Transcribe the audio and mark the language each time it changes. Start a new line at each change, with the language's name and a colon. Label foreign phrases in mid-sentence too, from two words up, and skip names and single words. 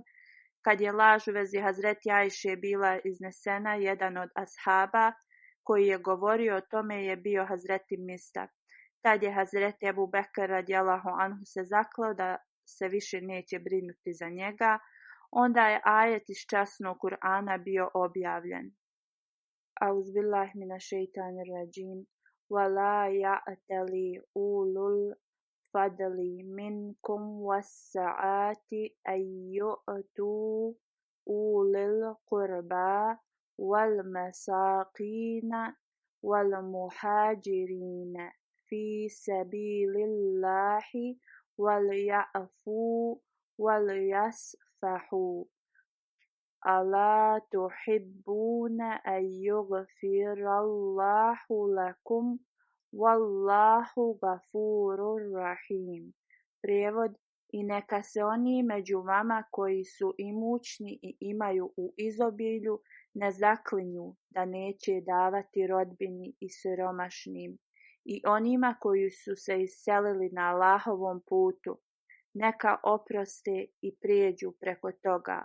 Bosnian: Kad je laž u vezi Hazreti Ajše bila iznesena, jedan od ashaba koji je govorio o tome je bio Hazreti Mista. Tad je Hazreti Ebu Bekr
Arabic: رضي الله عنه
Bosnian: se zakleo da se više neće brinuti za njega. Onda je ajet iz časnog Kur'ana bio objavljen.
Arabic: أعوذ بالله من الشيطان الرجيم. وَلَا يَأْتَلِ أُولُو الْفَضْلِ مِنْكُمْ وَالسَّعَةِ أَنْ يُؤْتُوا أُولِي الْقُرْبَى وَالْمَسَاكِينَ وَالْمُهَاجِرِينَ فِي سَبِيلِ اللَّهِ وَلْيَعْفُوا وَلْيَصْفَحُوا أَلَا تُحِبُّونَ أَنْ يَغْفِرَ اللَّهُ لَكُمْ وَاللَّهُ غَفُورٌ رَحِيمٌ.
Bosnian: Prijevod: i neka se oni među vama koji su imućni i imaju u izobilju ne zaklinju da neće davati rodbini i siromašnim i onima koji su se iselili na Allahovom putu, neka oproste i prijeđu preko toga.